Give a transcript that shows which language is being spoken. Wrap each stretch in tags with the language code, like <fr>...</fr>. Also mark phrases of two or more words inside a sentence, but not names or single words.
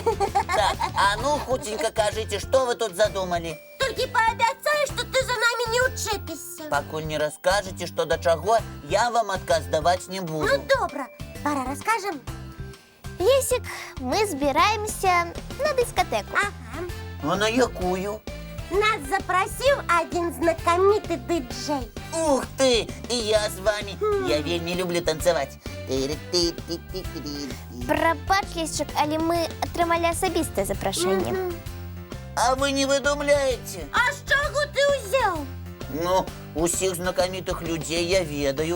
<be>Так, а ну хутенька кажыце, што вы тут задумалі? Толькі паабяцай, што ты за намі не ўчэпішся. Пакуль не раскажаце, што да чаго, я вам адказ даваць не буду. Ну, добра. Пара, раскажем? Лесик, мы збіраемся на дыскатэку. Ага. А на якую?</be> <ru>Нас запросил один знакомитый диджей.</ru> <be>Ух ты, і я з вами. Я вельмі люблю танцаваць. Прабач, Лесчик, але мы атрымалі асабістае запрашэнне. А вы не выдумляете? А з чаго ты ўзяў? Ну, усіх знакамітых людзей я ведаю.</be>